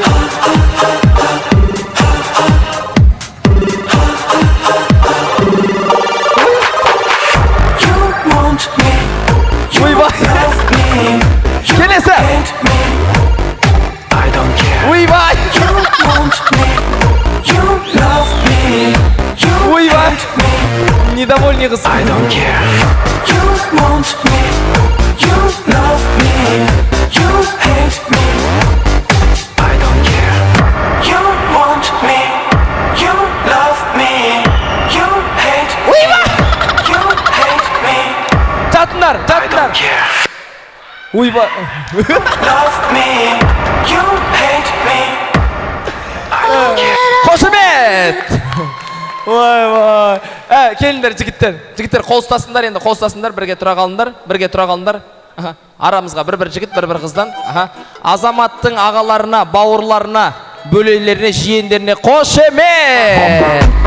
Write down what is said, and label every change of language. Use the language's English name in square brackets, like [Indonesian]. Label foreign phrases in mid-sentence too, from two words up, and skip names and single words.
[Kazakh] Келесі. Ойбай. Ойбай. Недовольный қыз. [English] I don't care. You want me, you love me, you hate me. I don't care. You want me, you love me, you hate me. You hate me. [Kazakh] Жатыңдар, жатыңдар. Ойбай. [English] Love me, you hate me. I don't care. [Kazakh] Қошемет. Ой. Келіңдер жігіттер. Жігіттер қол ұстасыңдар енді, қол ұстасыңдар, бірге тұра қалыңдар, бірге тұра қалыңдар. Арамызға бір жігіт, бір қыздан. Азаматтың ағаларына, бауырларына, бөлелеріне, жиендеріне қошемет.